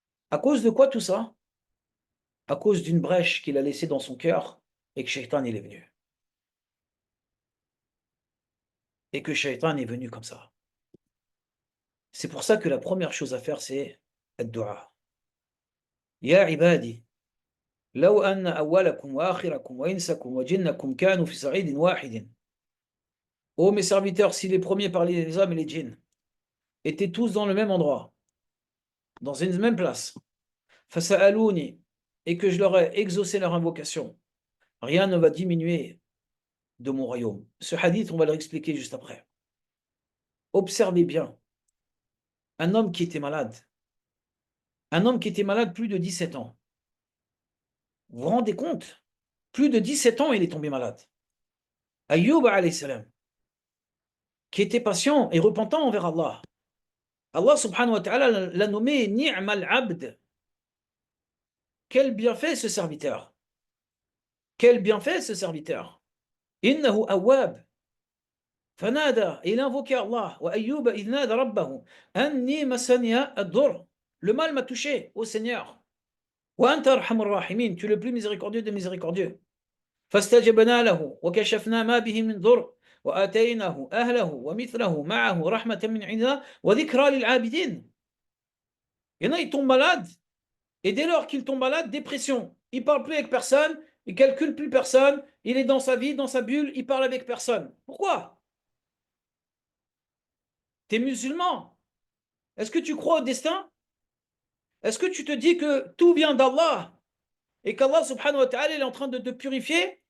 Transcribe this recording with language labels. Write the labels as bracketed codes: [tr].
[fr] À cause de quoi tout ça? À cause d'une brèche qu'il a laissée dans son cœur et que Shaitan il est venu. Et que Shaitan est venu comme ça. C'est pour ça que la première chose à faire, c'est ad-du'a. [ar] Ya ibadi, لو أن أولكم وآخركم وإنسكم وجنكم كانوا في صعيد واحد. [fr] Ô mes serviteurs, si les premiers parmi les hommes et les djinns étaient tous dans le même endroit, dans une même place, [ar] فسألوني, [fr] et que je leur ai exaucé leur invocation, rien ne va diminuer de mon royaume. Ce hadith, on va le expliquer juste après. Observez bien, un homme qui était malade, plus de 17 ans. Vous vous rendez compte? Plus de 17 ans, il est tombé malade. Ayyub alayhi salam, qui était patient et repentant envers Allah. Allah subhanahu wa ta'ala l'a nommé Ni'mal Abd. Quel bienfait ce serviteur! Quel bienfait ce serviteur! [ar] Innahu awwab. Fanada, [fr] il invoquait Allah. [ar] Wa ayyuba idh nada rabbahu. Anni masaniya ad-dur. [fr] Le mal m'a touché, ô Seigneur. [ar] Wa anta arhamur rahimin, [fr] tu es le plus miséricordieux des miséricordieux. [ar] فاستجبنا له وكشفنا ما به من ضر وآتيناه أهله ومثله معه رحمة من عندنا وذكرى للعابدين. [fr] Il y en a, ils tombent malades, et dès lors qu'ils tombent malades, dépression. Il ne parle plus avec personne, il ne calcule plus personne, il est dans sa vie, dans sa bulle, il parle avec personne. Pourquoi? Tu es musulman. Est-ce que tu crois au destin? Est-ce que tu te dis que tout vient d'Allah et qu'Allah subhanahu wa ta'ala est en train de te purifier?